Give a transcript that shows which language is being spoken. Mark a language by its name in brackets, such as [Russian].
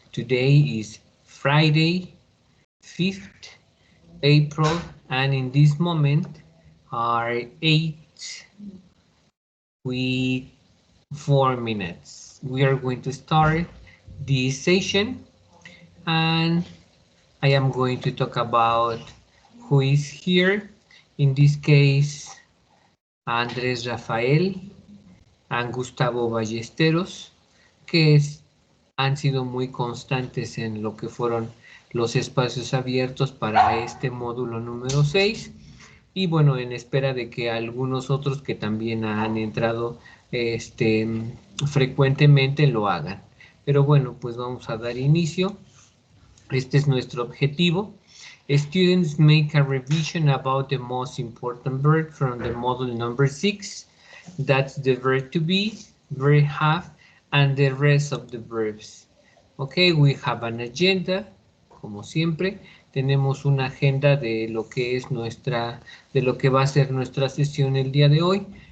[English] Today is Friday, 5th April, and in this moment are 8 with 4 minutes. We are going to start this session, and I am going to talk about who is here. In this case, [Spanish] Andrés Rafael and Gustavo Ballesteros, que han sido muy constantes en lo que fueron los espacios abiertos para este módulo número 6. Y bueno, en espera de que algunos otros que también han entrado frecuentemente lo hagan. Pero bueno, pues vamos a dar inicio. Este es nuestro objetivo. [English] Students make a revision about the most important verb from the model number 6. That's the verb to be, verb have, and the rest of the verbs. Okay, we have an agenda, [Spanish] como siempre. Tenemos una agenda de lo que es de lo que va a ser nuestra sesión el día de hoy.